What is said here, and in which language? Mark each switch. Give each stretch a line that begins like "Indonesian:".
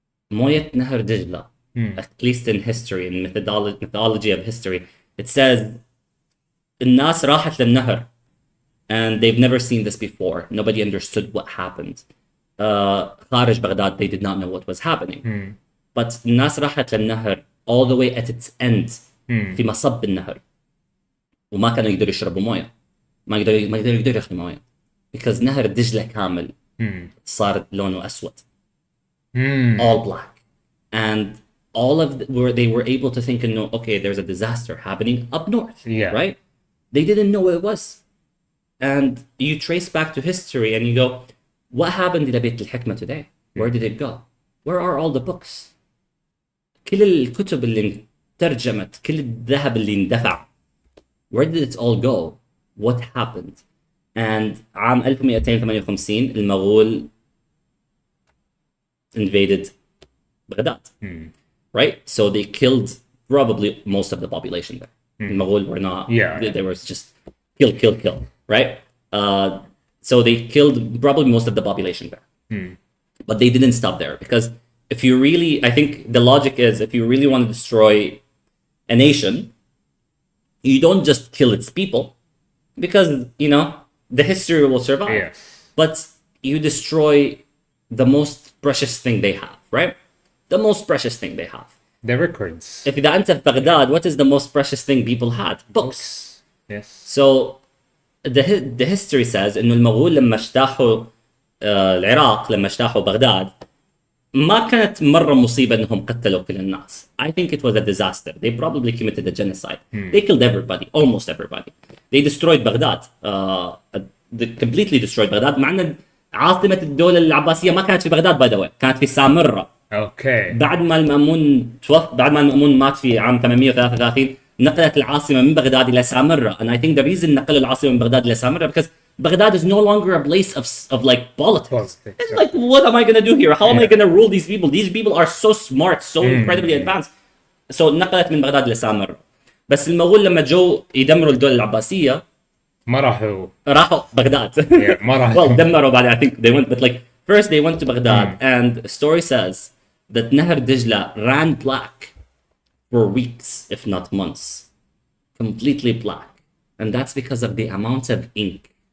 Arabic: موية نهر دجلة,
English: at least in history, in mythology of history, it says
Arabic: الناس راحت للنهر
English: and they've never seen this before. Nobody understood what happened.
Arabic: خارج بغداد,
English: they did not know what was happening.
Arabic: But الناس راحت للنهر
English: all the way at its end
Arabic: في مصب النهر وما كانوا يقدروا يشربوا موية, ما يقدروا ياخذوا موية because نهر دجلة كامل صار لونه أسود.
English: All black. And all of they were able to think and know, okay, there's a disaster happening up north, right? They didn't know what it was. And you trace back to history and you go, what happened إلى بيت الحكمة today? Where did it go? Where are all the books?
Arabic: كل الكتب اللي ترجمت, كل الذهب اللي اندفع,
English: where did it all go? What happened? And عام 1258 المغول invaded Baghdad, right? So they killed probably most of the population there. Mughal were not, they were just kill, right? So they killed probably most of the population there. But they didn't stop there because if you really, I think the logic is if you really want to destroy a nation, you don't just kill its people because, you know, the history will survive. But you destroy the most precious thing they have, right? The most precious thing they have. The records. If
Arabic: إذا أنت في بغداد,
English: what is the most precious thing people had? Books. Yes. So the history says
Arabic: إنه المغول لما اجتاحوا العراق, لما اجتاحوا بغداد, ما كانت مرة مصيبة إنهم قتلوا كل الناس.
English: I think it was a disaster. They probably committed a genocide. They killed everybody, almost everybody. They destroyed Baghdad. They completely destroyed Baghdad.
Arabic: مع أن عاصمة الدولة العباسية ما كانت في بغداد
English: by the way,
Arabic: كانت في سامرة. اوكي. بعد ما المأمون مات في عام 833 نقلت العاصمة من بغداد إلى سامرة.
English: And I think the reason
Arabic: نقلوا العاصمة من بغداد إلى سامرة
English: because Baghdad is no longer a place of like politics. It's like, what am I gonna do here? How am I gonna rule these people? These people are so smart, so incredibly advanced.
Arabic: So نقلت من بغداد إلى سامرة. بس المغول لما جو يدمروا الدولة العباسية ما راحوا بغداد. ما راحوا.
English: Well,
Arabic: دمروا بعد
English: I think they went, but like first they went to Baghdad and the story says that نهر دجلة ran black for weeks, if not months. Completely black. And that's because of the amount of ink.